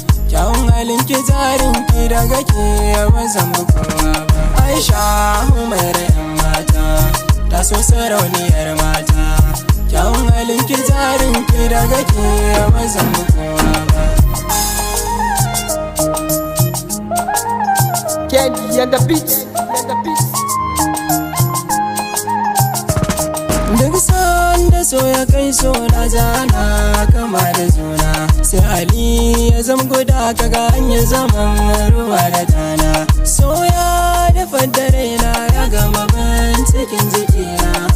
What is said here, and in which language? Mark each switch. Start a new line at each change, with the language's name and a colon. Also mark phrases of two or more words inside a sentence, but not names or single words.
Hausa: Kyawun halin ki, jarin ki, daga ke ba zan bi kowa ba. Aisha Humaira ƴan mata, ta so sarauniyar mata. Kyawun halin ki, jarin ki, daga ke ba zan bi kowa ba.
English: Candy and the beat, and the beat.
Hausa: Duk sanda so ya kai so, na jana kama da juna. Sai hali ya zam guda, kaga an yi zaman ruwa da tana. So ya dafa da raina, ya gama ban cikin jikina.